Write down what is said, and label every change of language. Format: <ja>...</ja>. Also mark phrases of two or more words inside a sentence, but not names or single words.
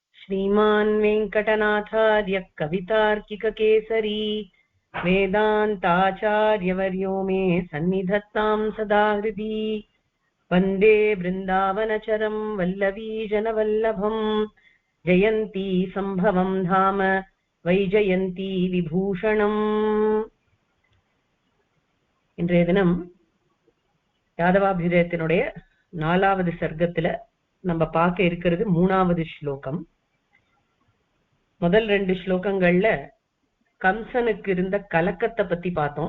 <sa>श्रीमान् वेङ्कटनाथार्य कवितार्किककेसरी वेदान्ताचार्यवर्यो मे सन्निधत्तां सदा हृदि वन्दे वृन्दावनचरं वल्लवीजनवल्लभम् जयन्ती सम्भवं धाम वैजयन्ती विभूषणम्.</sa> <ta>இன்றைய தினம் யாதவாபியுதயத்தினுடைய 4வது சர்க்கத்துல நம்ம பார்க்க இருக்கிறது 3வது ஸ்லோகம். முதல் 2 ஸ்லோகங்கள்ல கம்சனுக்கு இருந்த கலக்கத்தை பத்தி பார்த்தோம்.</ta>